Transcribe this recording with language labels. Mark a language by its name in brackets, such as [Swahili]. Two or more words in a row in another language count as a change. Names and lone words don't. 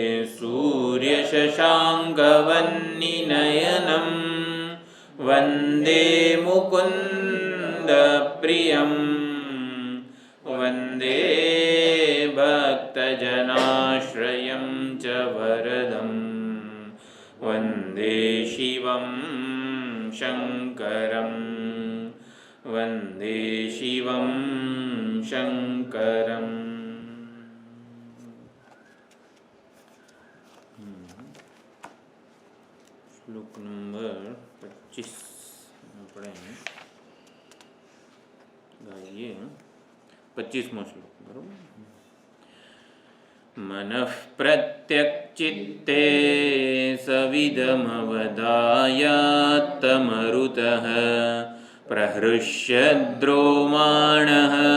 [Sanskrit] सूर्यशशाङ्कवह्निनयनं वन्दे मुकुन्दप्रियं वन्दे भक्तजनाश्रयं च वरदं वन्दे शिवं शङ्करं वन्दे शिवं शङ्करम्। [Gujarati] શ્લોક નંબર 25 આપણે ગાઈએ 25મો શ્લોક બરોબર। [Sanskrit] મનઃ પ્રત્યક્ચિત્તે સવિદમવદાયાત્તમરુતઃ પ્રહૃષ્યદ્રોમાણઃ